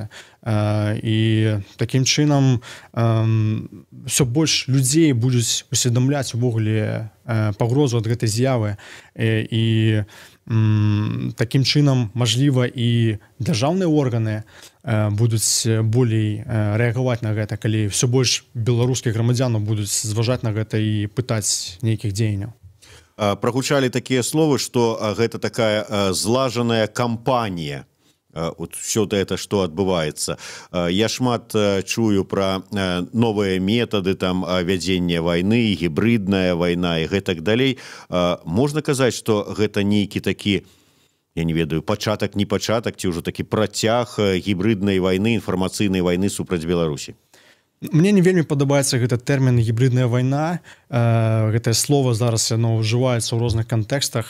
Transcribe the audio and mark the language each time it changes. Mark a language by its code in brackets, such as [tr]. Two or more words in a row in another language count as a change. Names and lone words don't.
[be] І такім чынам ўсё больш людзей будуць усведамляць увогуле пагрозу ад гэтай з'явы, і такім чынам, мажліва, і дзяржаўныя органы будуць болей рэагаваць на гэта, калі ўсё больш беларускіх грамадзянаў будуць зважаць на гэта і пытаць нейкіх дзеянняў. Прагучалі такія словы, што гэта такая злажаная кампанія. [ru] Все это, что отбывается. [be] Я шмат чую [ru] про новые методы [be] там вядзення войны, гібридная война и гэтак далей. Можна казаць, что гэта нейкі такі, я не ведаю, пачатак, не пачатак, ці ўжо такі працяг гібриднай войны, інфармацыйнай войны супраць Беларусі? Мне не вельмі падабаецца гэты тэрмін гібридная вайна. Гэтае слово зараз яно ўжываецца ў розных кантэкстах.